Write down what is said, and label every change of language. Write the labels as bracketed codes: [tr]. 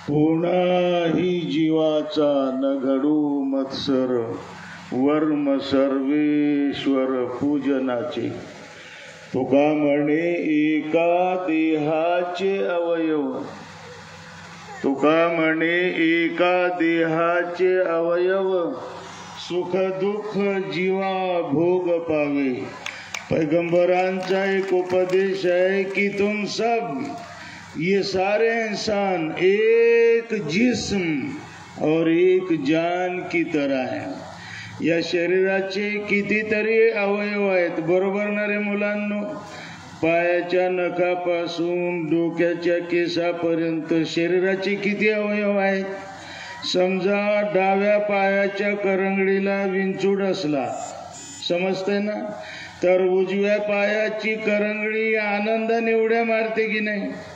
[mr] कोणाही जीवाचा न घडू मत्सर, वर्म सर्वेश्वर पूजनाचे। तुका म्हणे एका देहाचे अवयव, तुका म्हणे एका देहाचे अवयव, सुख दुःख जीवा भोग पावे। पैगंबरांचा एक उपदेश [hi] है कि तुम सब ये सारे इंसान एक जिस्म और एक जान की तरह है। [mr] या शरीराचे कितीतरी अवयव आहेत, बरोबर ना रे मुलांनो? पायाच्या नखापासून डोक्याच्या केसापर्यंत शरीराचे किती अवयव आहेत? समजा डाव्या पायाच्या करंगडीला विंचूड असला, समजते ना, तर उजव्या पायाची करंगडी आनंदाने उड्या मारते की नाही?